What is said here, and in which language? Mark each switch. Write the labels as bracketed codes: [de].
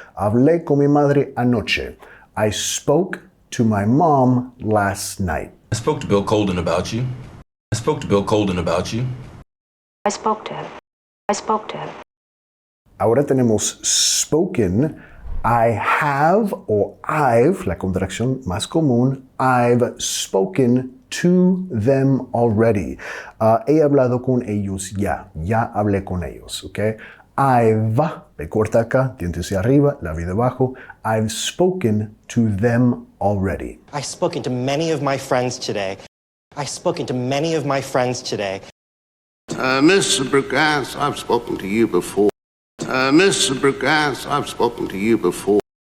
[es] Hablé con mi madre anoche. [en] I spoke to my mom last night. I spoke to Bill Colden about you. I spoke to Bill Colden about you. I spoke to him. I spoke to him. [es] Ahora tenemos [en] spoken. I have o I've, [es] la contracción más común, [en] I've spoken to them already. [es] He hablado con ellos ya hablé con ellos, ¿ok? I've, P corta acá, diente hacia arriba, la vida abajo. [en] I've spoken to them already. I've spoken to many of my friends today. I've spoken to many of my friends today. Mr. Brugas, I've spoken to you before. Mr. Brugas, I've spoken to you before.